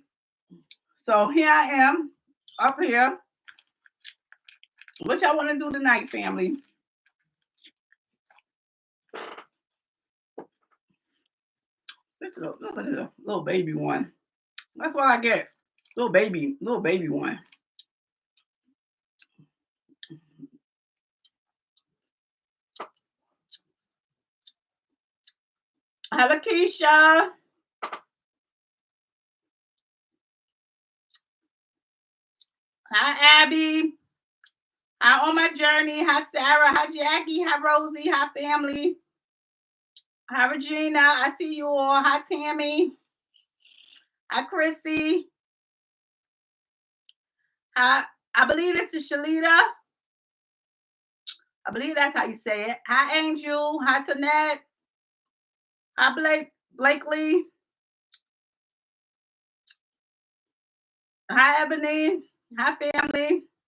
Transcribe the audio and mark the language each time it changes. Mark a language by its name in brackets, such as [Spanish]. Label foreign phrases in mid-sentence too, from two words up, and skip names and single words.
[English] So here I am up here. What y'all want to do tonight, family? This is a little baby one. That's what I get. Little baby one. Hi, Lakeisha. Hi, Abby. Hi, On My Journey. Hi, Sarah. Hi, Jackie. Hi, Rosie. Hi, family. Hi, Regina. I see you all. Hi, Tammy. Hi, Chrissy. Hi, I believe this is Shalita. I believe that's how you say it. Hi, Angel. Hi, Tanette. Hi, Blakely. Hi, Ebony. Hi, family.